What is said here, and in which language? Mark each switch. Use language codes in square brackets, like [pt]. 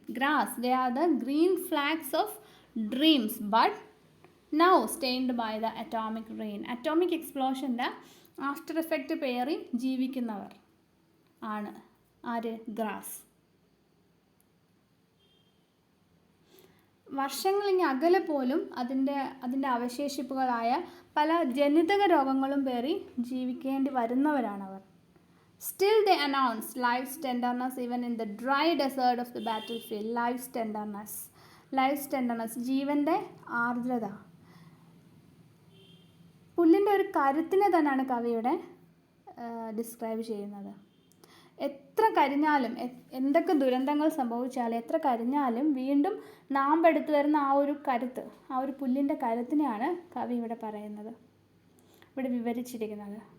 [en] Grass, they are the green flags of dreams, but now stained by the atomic rain. Atomic explosion the after effect [ml] പേറി ജീവിക്കുന്നവർ ആണ് ആര്? Grass. വർഷങ്ങളിങ്ങ് അകലെ പോലും അതിൻ്റെ അവശേഷിപ്പുകളായ പല ജനിതക രോഗങ്ങളും പേറി ജീവിക്കേണ്ടി വരുന്നവരാണവർ. [en] Still they announce life's tenderness even in the dry desert of the battlefield. Life's tenderness. Life's tenderness, [ml] ജീവൻ്റെ ആർദ്രത. പുല്ലിൻ്റെ ഒരു കരുത്തിനെ തന്നെയാണ് കവിയുടെ ഡിസ്ക്രൈബ് ചെയ്യുന്നത്. എത്ര കരിഞ്ഞാലും, എന്തൊക്കെ ദുരന്തങ്ങൾ സംഭവിച്ചാലും, എത്ര കരിഞ്ഞാലും വീണ്ടും നാമ്പെടുത്ത് വരുന്ന ആ ഒരു കരുത്ത്, ആ ഒരു പുല്ലിൻ്റെ കരുത്തിനെയാണ് കവി ഇവിടെ പറയുന്നത്, ഇവിടെ വിവരിച്ചിരിക്കുന്നത്.